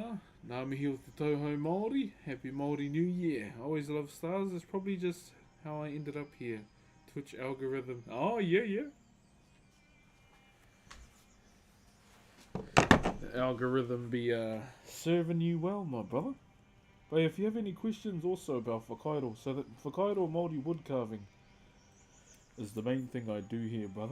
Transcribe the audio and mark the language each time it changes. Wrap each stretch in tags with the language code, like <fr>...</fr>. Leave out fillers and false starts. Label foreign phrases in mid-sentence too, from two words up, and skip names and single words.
<mi>Nā mihi o te tauhou Māori.</mi> <en>Happy Māori New Year. I always love stars. It's probably just how I ended up here. Twitch algorithm. Oh, yeah. algorithm be serving you well, my brother. But if you have any questions also about Whakairo, so that</en> <mi>Whakairo Māori</mi> <en>wood carving is the main thing I do here, brother.</en>